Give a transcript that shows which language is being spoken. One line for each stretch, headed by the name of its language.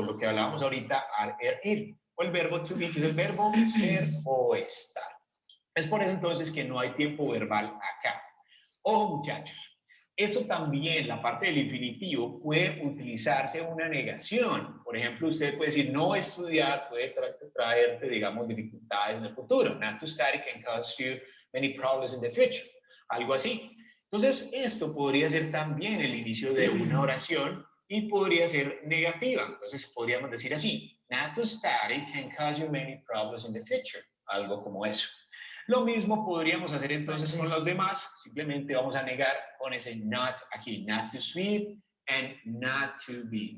Spanish: Lo que hablábamos ahorita, ar, ir. O el verbo to be, que es el verbo ser o estar. Es por eso entonces que no hay tiempo verbal acá. Ojo, muchachos, eso también, la parte del infinitivo, puede utilizarse una negación. Por ejemplo, usted puede decir, no estudiar puede traerte, digamos, dificultades en el futuro.
English: Not to study can cause you many problems in the future.
Spanish: Algo así. Entonces, esto podría ser también el inicio de una oración y podría ser negativa. Entonces, podríamos decir así,
English: not to study can cause you many problems in the future.
Spanish: Algo como eso. Lo mismo podríamos hacer entonces con los demás, simplemente vamos a negar con ese not aquí,
English: not to sweep and not to be.